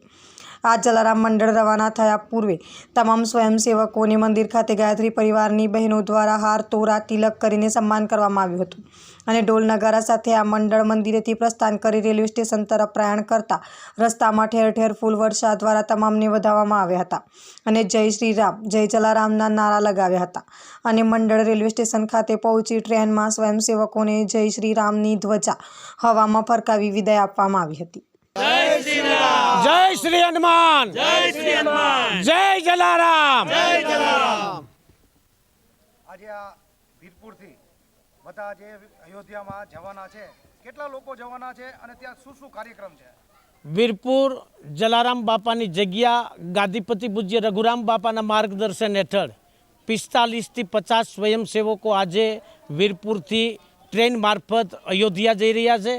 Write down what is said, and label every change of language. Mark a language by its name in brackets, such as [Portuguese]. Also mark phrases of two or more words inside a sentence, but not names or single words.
[Gujarati] આ જલારામ મંડળ રવાના થયા પૂર્વે તમામ સ્વયંસેવકોને મંદિર ખાતે ગાયત્રી પરિવારની બહેનો દ્વારા હાર તોરા તિલક કરીને સન્માન કરવામાં આવ્યું હતું અને ઢોલ નગારા સાથે આ મંડળ મંદિરેથી પ્રસ્થાન કરી રેલવે સ્ટેશન તરફ પ્રયાણ કરતા રસ્તામાં ઠેર ઠેર ફૂલ વર્ષા દ્વારા તમામને વધાવવામાં આવ્યા હતા અને જય શ્રી રામ, જય જલારામના નારા લગાવ્યા હતા અને મંડળ રેલવે સ્ટેશન ખાતે પહોંચી ટ્રેનમાં સ્વયંસેવકોને જય શ્રી રામની ધ્વજા હવામાં ફરકાવી વિદાય આપવામાં આવી હતી. [Hindi] जय श्री हनुमान, जय श्री हनुमान, जय जलाराम, जय जलाराम. [Gujarati] આજે આ વીરપુરથી બધા જે અયોધ્યામાં જવાના છે, કેટલા લોકો જવાના છે અને ત્યાં શું શું કાર્યક્રમ છે? વીરપુર જલારામ બાપાની જગ્યા ગાદીપતિ પૂજ્ય રઘુરામ બાપાના માર્ગદર્શન હેઠળ 45 થી 50 સ્વયંસેવકો આજે વીરપુરથી ટ્રેન મારફત અયોધ્યા જઈ રહ્યા છે.